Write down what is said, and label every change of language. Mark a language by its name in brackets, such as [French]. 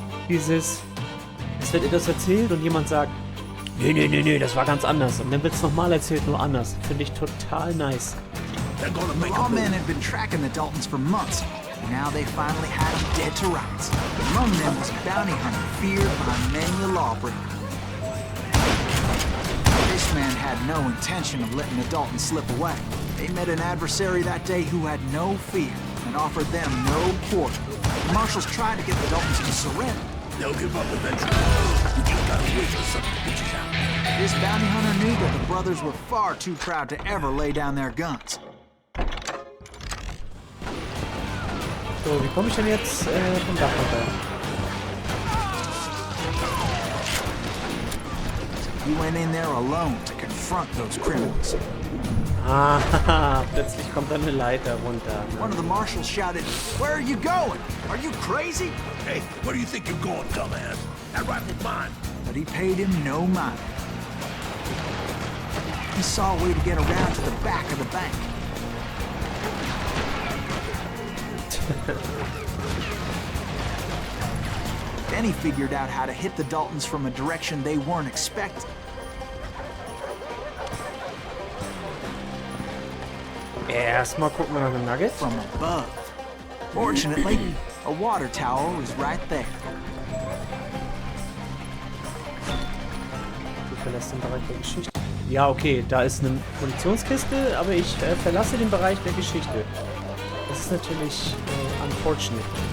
[German] Es wird etwas erzählt und jemand sagt, nee, das war ganz anders. Und dann wird es nochmal erzählt, nur anders. Finde ich total nice. [English] The lawmen had been tracking the Daltons for months. Now they finally had him dead to rights. Among them was a bounty hunter feared by many a lawbreaker. This man had no intention of letting the Daltons slip away. They met an adversary that day who had no fear and offered them no quarter. The marshals tried to get the Daltons to surrender. They'll give up eventually. You just gotta wait for something to get you out. This bounty hunter knew that the brothers were far too proud to ever lay down their guns. [German] So, wie komme ich denn jetzt vom Dach runter? [English] He went in there alone to confront those criminals. [German] Ah, plötzlich kommt dann eine Leiter runter. [English] One of the marshals shouted, "Where are you going? Are you crazy?" Hey, where do you think you're going, dumbass? That rifle's mine. but he paid him no mind. He saw a way to get around to the back of the bank. Then he figured out how to hit the Daltons from a direction they weren't expecting. [German] Erstmal gucken wir nach dem Nugget. [English] From above. Fortunately, a water tower was right there. [German] Du verlässt den Bereich der Geschichte. Ja, okay, da ist eine Munitionskiste, aber ich verlasse den Bereich der Geschichte. Das ist natürlich unfortunate.